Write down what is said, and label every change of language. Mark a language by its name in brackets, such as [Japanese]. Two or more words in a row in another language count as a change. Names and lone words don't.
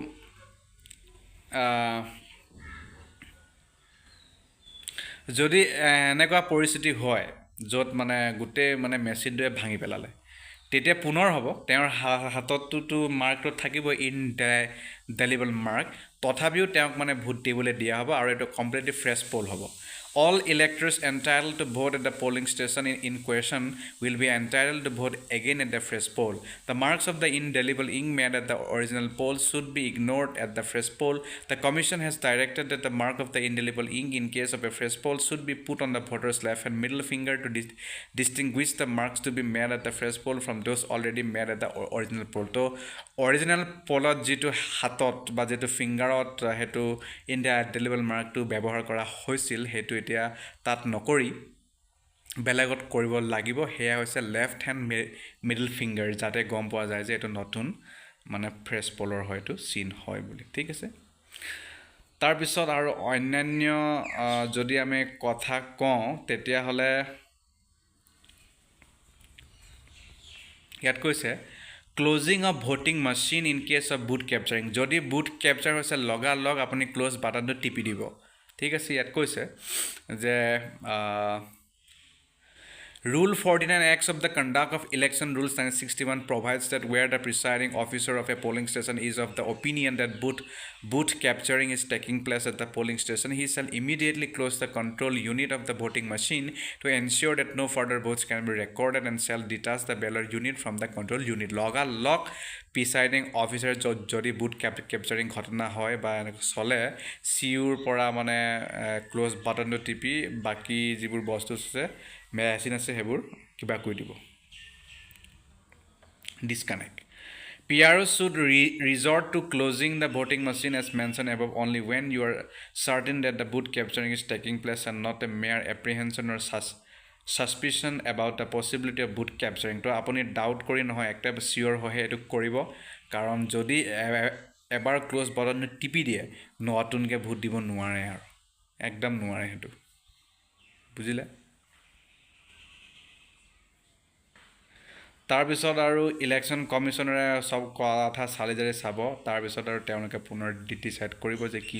[Assamese] যদি এনেকুৱা পৰিস্থিতি হয় য'ত মানে গোটেই মানে মেচিনটোৱে ভাঙি পেলালে তেতিয়া পুনৰ হ'ব তেওঁৰ হাতততো মাৰ্কটো থাকিব [English] indelible mark [Assamese] তথাপিও তেওঁক মানে ভোট দিবলৈ দিয়া হ'ব আৰু এইটো [English] completely fresh poll [Assamese] হ'ব [English] all electors entitled to vote at the polling station in question will be entitled to vote again at the fresh poll. The marks of the indelible ink made at the original poll should be ignored at the fresh poll. The Commission has directed that the mark of the indelible ink in case of a fresh poll should be put on the voter's left and middle finger to distinguish the marks to be made at the fresh poll from those already made at the original poll. So, original pollot [Assamese] যিটো হাতত বা যিটো ফিংগাৰত সেইটো [English] indelible mark [Assamese] ব্যৱহাৰ কৰা হৈছিল সেইটো এতিয়া তাত নকৰি বেলেগত কৰিব লাগিব সেয়া হৈছে [English] left hand middle finger [Assamese] যাতে গম পোৱা যায় যে এইটো নতুন মানে [English] fresh poll [Assamese] হয়তো চিন হয় বুলি ঠিক আছে তাৰপিছত আৰু অন্যান্য যদি আমি কথা কওঁ তেতিয়াহ'লে ইয়াত কৈছে [English] closing of voting machine in case of booth capturing [Assamese] যদি [English] booth capture [Assamese] হৈছে লগালগ আপুনি [English] close button [Assamese] টিপি দিব ঠিক আছে ইয়াত কৈছে যে [English] Rule 49X of the Conduct of Election Rules 1961 provides that where the presiding officer of a polling station is of the opinion that booth capturing is taking place at the polling station, he shall immediately close the control unit of the voting machine to ensure that no further votes can be recorded and shall detach the ballot unit from the control unit. Lock presiding officer [Assamese] যদি [English] booth capturing [Assamese] ঘটনা হয় বা এনেকৈ চলে চিউৰ পৰা মানে [English] close button [Assamese] টিপি বাকী যিবোৰ বস্তু আছে মেচিন আছে সেইবোৰ কিবা কৰি দিব [English] disconnect PRO should resort to closing the voting machine as mentioned above only when you are certain that the vote capturing is taking place and not a mere apprehension or suspicion about the possibility of vote capturing [Assamese] তো আপুনি ডাউট কৰি নহয় একটা চিয়ৰ হৈ এইটো কৰিব কাৰণ যদি এবাৰ ক্লোজ বাটনটো টিপি দিয়ে নতুনকৈ ভোট দিব নোৱাৰে আৰু একদম নোৱাৰে সেইটো বুজিলে তাৰপিছত আৰু [English] election commissioner [Assamese] সব কথা চালি জাৰি চাব তাৰপিছত আৰু তেওঁলোকে পুনৰ ডিচাইড কৰিব যে কি